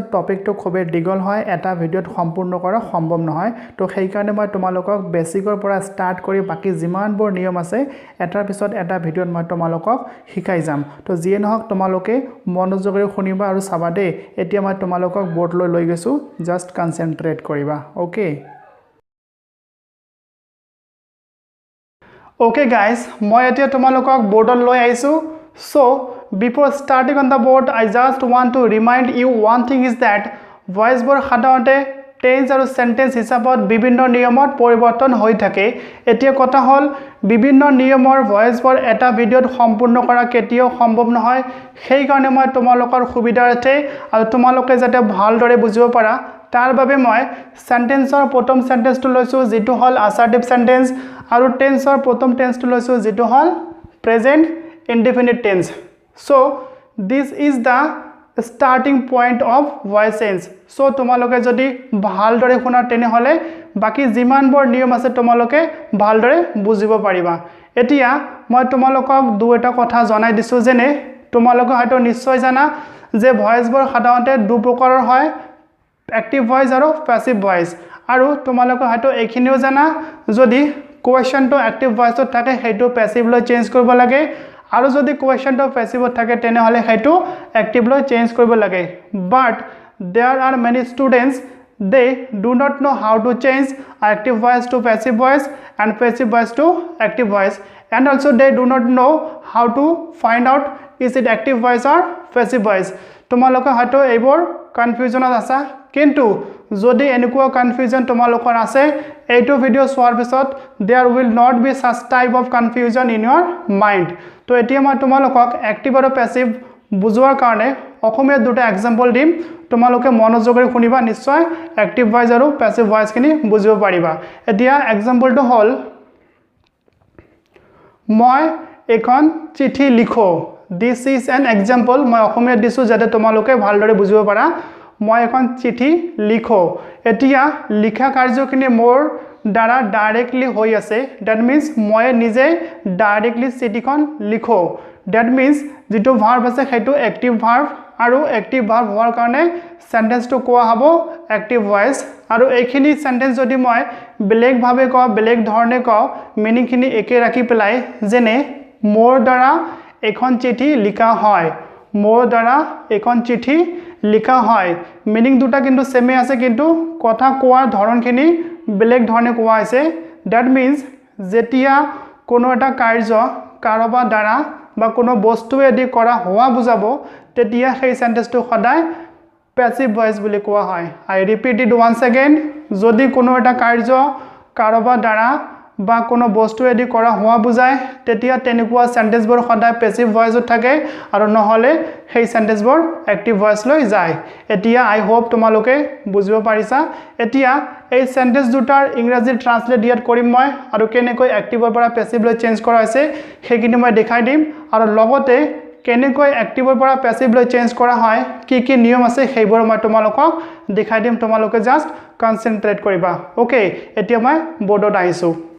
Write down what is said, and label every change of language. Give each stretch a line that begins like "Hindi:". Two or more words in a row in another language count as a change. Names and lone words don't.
Assamese: টপিকটো খুবেই দীঘল হয় এটা ভিডিঅ'ত সম্পূৰ্ণ কৰা সম্ভৱ নহয় তো সেই কাৰণে মই তোমালোকক বেসিকৰ পৰা ষ্টাৰ্ট কৰি বাকি যিমানবোৰ নিয়ম আছে এটাৰ পিছত এটা ভিডিঅ'ত মই তোমালোকক শিকাই যাম তো যিয়ে নহওক তোমালোকে মনোযোগেৰে শুনিবা আৰু চাবা দেই এতিয়া মই তোমালোকক বৰ্ডলৈ লৈ গৈছো
English: just concentrate
Assamese: কৰিবা ওকে
English: Okay guys,
Assamese: মই এতিয়া তোমালোকক boardত লৈ আইছো
English: so before starting on the board I just want to remind you one thing is that
Assamese: voice বোৰ সাধাৰণতে tense আৰু sentence হিচাপত বিভিন্ন নিয়মত পৰিৱৰ্তন হৈ থাকে এতিয়া কথা হল বিভিন্ন নিয়মৰ voice বোৰ এটা ভিডিঅ'ত সম্পূৰ্ণ কৰা কেতিয়াও সম্ভৱ নহয় সেই কাৰণে মই তোমালোকৰ সুবিধাৰ্থে আৰু তোমালোকে যাতে ভালদৰে বুজিব পাৰা তাৰ বাবে মই সেন্টেন্সৰ প্ৰথম সেন্টেন্সটো লৈছো যেটো হল
English: assertive sentence
Assamese: আৰু টেন্সৰ প্ৰথম টেন্সটো লৈছো যেটো হল
English: present indefinite tense so this is the starting point of voice change so
Assamese: তোমালোকে যদি ভালদৰে শুনা তেনে হলে বাকি যিমানবোৰ নিয়ম আছে তোমালোকে ভালদৰে বুজিব পাৰিবা এতিয়া মই তোমালোকক দুটা কথা জনাই দিছো যেনে তোমালোকে হয়তো নিশ্চয় জানা যে ভয়েসবোৰ সাধাৰণতে দুই প্ৰকাৰৰ হয়
English: active voice
Assamese: আৰু
English: passive voice
Assamese: আৰু তোমালোকে হয়তো এইখিনিও জানা যদি
English: question to active voice
Assamese: তো থাকে হেতু passive লৈ চেঞ্জ কৰিব লাগে আৰু যদি
English: question to passive
Assamese: থাকে তেনে হলে হেতু
English: active
Assamese: লৈ চেঞ্জ কৰিব লাগে
English: but there are many students they do not know how to change active voice to passive voice and passive voice to active voice and also they do not know how to find out is it active voice or passive voice
Assamese: তোমালোকে হয়তো এইবোৰ কনফিউজনত আছে কিন্তু যদি এনেকুৱা কনফিউজন তোমালোকৰ আছে এইটো ভিডিও চোৱাৰ পিছত
English: there will not be such type of confusion in your mind
Assamese: তো এতিয়া মই তোমালোকক active আৰু passive বুজোৱাৰ কাৰণে অসমীয়া দুটা एग्जांपल দিম তোমালোকে মনোযোগৰে শুনিবা নিশ্চয়
English: active voice
Assamese: আৰু
English: passive voice
Assamese: খিনি বুজিব পাৰিবা এতিয়া एग्जांपलটো হল মই এখন চিঠি লিখো
English: this is an example
Assamese: মই অসমীয়া দিছো যাতে তোমালোকে ভালদৰে বুজিব পাৰা মই এখন চিঠি লিখো এতিয়া লিখা কাৰ্যখিনি মোৰ দ্বাৰা ডাইৰেক্টলি হৈ আছে
English: that means
Assamese: মই নিজে ডাইৰেক্টলি চিঠিখন লিখো
English: that means
Assamese: যেটো ভাৰ্ব আছে হেতু
English: active verb
Assamese: আৰু
English: active verb
Assamese: হোৱাৰ কাৰণে সেন্টেন্সটো কোৱা হ'ব
English: active voice
Assamese: আৰু এইখিনি সেন্টেন্স যদি মই বেলেগ ভাবে কও বেলেগ ধৰণে কও মিনিংখিনি একে ৰাখি পেলাই যেনে মোৰ দ্বাৰা এখন চিঠি লিখা হয় মোৰ দ্বাৰা এখন চিঠি লিখা হয় মিনিং দুটা কিন্তু সেমে আছে কিন্তু কথা কোৱাৰ ধৰণখিনি বেলেগ ধৰণে কোৱা আছে
English: that means
Assamese: যেতিয়া কোনো এটা কাৰ্য কাৰোবাৰ দ্বাৰা বা কোনো বস্তুৱে দি কৰা হোৱা বুজাব তেতিয়া সেই সেন্টেন্সটো সদায়
English: passive voice
Assamese: বুলি কোৱা হয়
English: I repeat it once again
Assamese: যদি কোনো এটা কাৰ্য কাৰোবাৰ দ্বাৰা বা কোনো বস্তুৱে দি কৰা হোৱা বুজায় তেতিয়া তেনেকুৱা সেন্টেন্সবোৰ সদায়
English: passive voice
Assamese: থাকে আৰু নহলে সেই সেন্টেন্সবোৰ
English: active voice
Assamese: লৈ যায় এতিয়া
English: I hope
Assamese: তোমালোকে বুজিব পাৰিছা এতিয়া এই সেন্টেন্স দুটাৰ ইংৰাজী ট্ৰান্সলেট ইয়াত কৰিম মই আৰু কেনেকৈ activeৰ পৰা passive লৈ চেঞ্জ কৰা হৈছে সেইখিনি মই দেখাই দিম আৰু লগতে কেনেকৈ activeৰ পৰা passive লৈ চেঞ্জ কৰা হয় কি নিয়ম আছে সেইবোৰ মই তোমালোকক দেখাই দিম তোমালোকে
English: just concentrate
Assamese: কৰিবা ওকে এতিয়া মই বৰ্ডত আহিছো